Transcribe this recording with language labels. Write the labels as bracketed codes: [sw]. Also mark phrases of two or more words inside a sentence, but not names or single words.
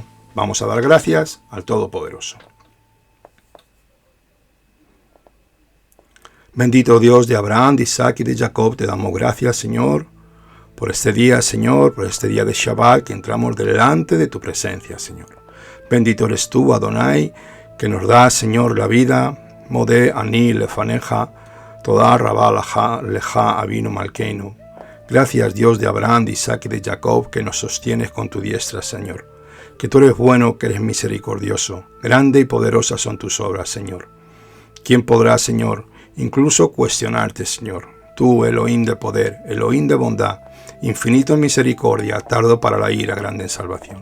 [es] Vamos a dar gracias al Todopoderoso. Bendito Dios de Abraham, de Isaac y de Jacob, te damos gracias, Señor, por este día, Señor, por este día de Shabbat, que entramos delante de tu presencia, Señor. Bendito eres tú, Adonai, que nos da, Señor, la vida. [he] מודה אני לפניך, תודה רבה לך אבינו מלכנו. [es] Gracias, Dios de Abraham, de Isaac y de Jacob, que nos sostienes con tu diestra, Señor. Que tú eres bueno, que eres misericordioso. Grande y poderosa son tus obras, Señor. ¿Quién podrá, Señor, incluso cuestionarte, Señor? Tú, Elohim de poder, Elohim de bondad, infinito en misericordia, tardo para la ira, grande en salvación.